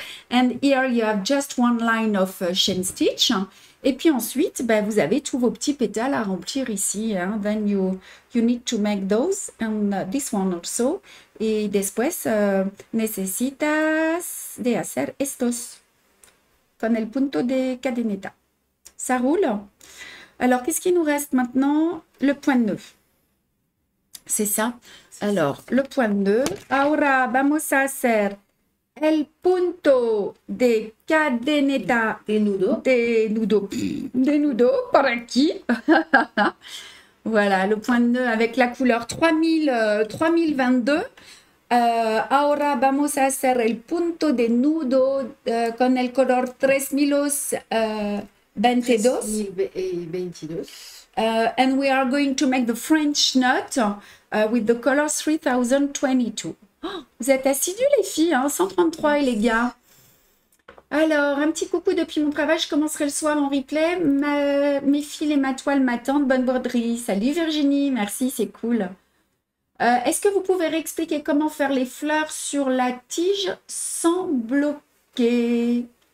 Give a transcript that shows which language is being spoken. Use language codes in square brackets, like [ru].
[en] And here you have just one line of chain stitch. [fr] Et puis ensuite, vous avez tous vos petits pétales à remplir ici. Hein. [en] Then you need to make those and this one also. [es] Y después necesitas de hacer estos con el punto de cadeneta. [fr] Ça roule? Alors, qu'est-ce qui nous reste maintenant? Le point de nœud. C'est ça. Alors, le point de nœud. [es] Ahora vamos a hacer el punto de cadeneta Des nudos. Des nudos par aquí. [fr] Voilà, le point de nœud avec la couleur 3022. [es] Ahora vamos a hacer el punto de nudo con el color 3022. 3022. [en] And we are going to make the French knot with the color 3022. [fr] Oh, vous êtes assidus les filles, hein, 133 et les gars. Alors, un petit coucou depuis mon travail, je commencerai le soir en replay. Mes fils et ma toile m'attendent, bonne broderie. Salut Virginie, merci, c'est cool. Est-ce que vous pouvez réexpliquer comment faire les fleurs sur la tige sans bloquer?